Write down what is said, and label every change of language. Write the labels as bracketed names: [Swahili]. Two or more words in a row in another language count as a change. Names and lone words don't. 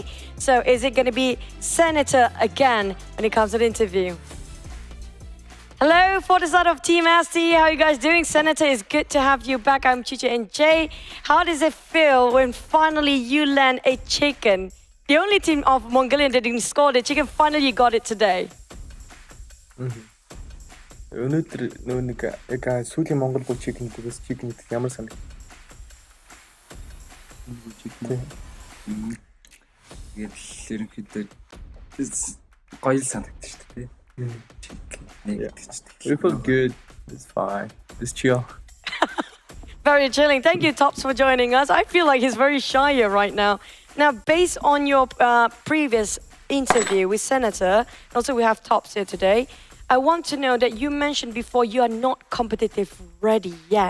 [English] So is it going to be Senator again when it comes to the interview? Hello, for the side of Team STE. How are you guys doing? Senator, it's good to have you back. I'm Chicha and Jay. How does it feel when finally you land a chicken? The only team of Mongolian that didn't score the chicken, finally you got it today. [Mongolian] Өнөөдөр нөгөө нэг яг сүүлийн Монгол гол чикен дээрээс чикен гэдэг ямар санаг. Тэгээд ерөнхийдөө гоё санагдчих шүү дээ. [English] We feel good. It's fine. It's chill. Very chilling. Thank you, Tops, for joining us. I feel like he's very shy here right now. Now, based on your previous interview with Senator, also we have Tops here today, I want to know that you mentioned before you are not competitive ready yet.